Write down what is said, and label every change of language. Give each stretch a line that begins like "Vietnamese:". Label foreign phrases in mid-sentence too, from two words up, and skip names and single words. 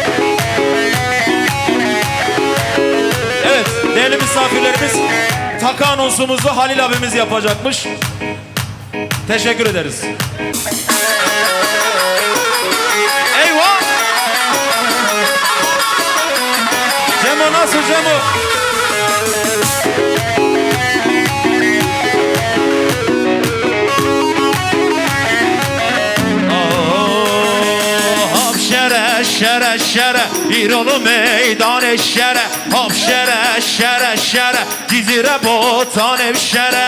Turkish: Evet değerli misafirlerimiz takı anonsumuzu Halil abimiz yapacakmış. Teşekkür ederiz. Eyvah! Cemo nasıl Cemo?
Kurdish: Şere şere İrolu meydan eşere Hop şere şere şere Cizire botan evşere